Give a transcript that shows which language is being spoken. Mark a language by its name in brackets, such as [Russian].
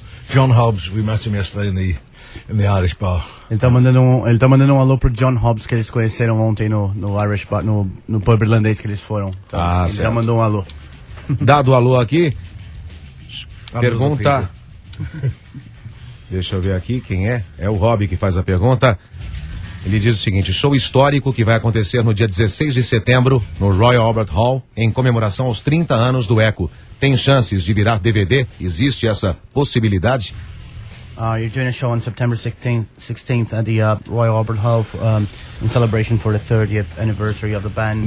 [English] John Hobbs, we met him yesterday in the... In the Irish bar. [Portuguese] Ele tá mandando um alô pro John Hobbs que eles conheceram ontem no Irish bar, no pub irlandês que eles foram. Então, ah, ele certo. Já mandou um alô. Dado o alô aqui, pergunta. Deixa eu ver aqui quem é. É o Rob que faz a pergunta. Ele diz o seguinte: show histórico que vai acontecer no dia 16 de setembro no Royal Albert Hall em comemoração aos 30 anos do Echo. Tem chances de virar DVD? Existe essa possibilidade? [English] You're doing a show on September 16th at the Royal Albert Hall in celebration for the 30th anniversary of the band.